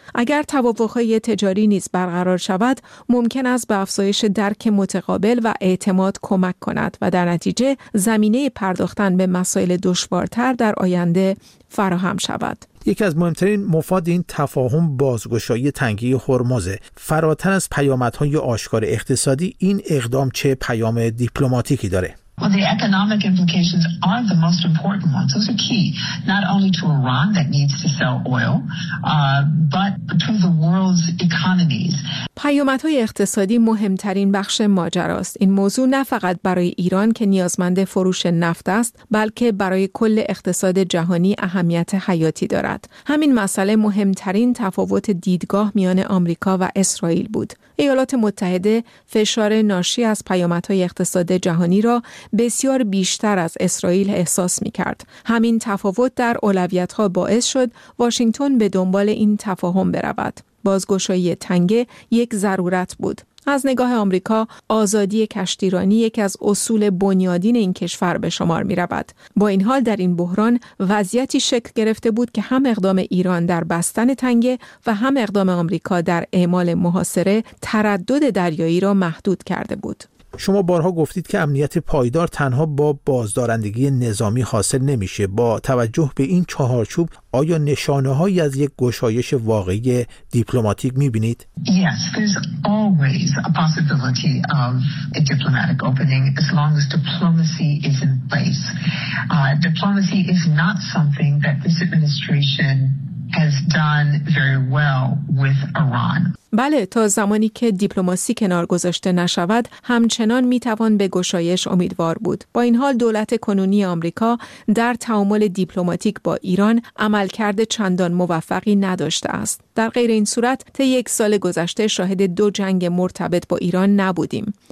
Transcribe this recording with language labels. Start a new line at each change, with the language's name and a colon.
Persian: اگر توافق‌های تجاری نیز برقرار شود، ممکن است به افزایش درک متقابل و اعتماد کمک کند و در نتیجه زمینه پرداختن به مسائل دشوارتر در آینده فراهم شود. یکی از مهمترین مفاد این تفاهم بازگشایی تنگه هرمز فراتر از پیامدهای آشکار اقتصادی، این اقدام چه پیام دیپلماتیکی داره؟
English: Well, the economic implications are the most important ones. Those are key, not only to Iran that needs to sell oil, but to the world's economies.
Persian: پیامدهای اقتصادی مهمترین بخش ماجرا است. این موضوع نه فقط برای ایران که نیازمند فروش نفت است، بلکه برای کل اقتصاد جهانی اهمیت حیاتی دارد. همین مسئله مهمترین تفاوت دیدگاه میان آمریکا و اسرائیل بود. ایالات متحده فشار ناشی از پیامدهای اقتصاد جهانی را بسیار بیشتر از اسرائیل احساس می‌کرد. همین تفاوت در اولویت‌ها باعث شد واشنگتن به دنبال این تفاهم برود. بازگشایی تنگه یک ضرورت بود. از نگاه آمریکا، آزادی کشتیرانی یکی از اصول بنیادین این کشور به شمار می‌رود. با این حال در این بحران وضعیتی شکل گرفته بود که هم اقدام ایران در بستن تنگه و هم اقدام آمریکا در اعمال محاصره تردد دریایی را محدود کرده بود. شما بارها گفتید که امنیت پایدار تنها با بازدارندگی نظامی حاصل نمیشه. با توجه به این چهارچوب، آیا نشانه هایی از یک گشایش واقعی دیپلماتیک میبینید؟
English: Yes, there's always a possibility of a diplomatic opening as long as diplomacy is in place. Diplomacy is not something that this administration has done very well with Iran.
Persian: بله، تا زمانی که دیپلماسی کنار گذاشته نشود، همچنان میتوان به گشایش امیدوار بود. با این حال دولت کنونی آمریکا در تعامل دیپلماتیک با ایران عملکرد چندان موفقی نداشته است. در غیر این صورت، طی یک سال گذشته شاهد دو جنگ مرتبط با ایران نبودیم.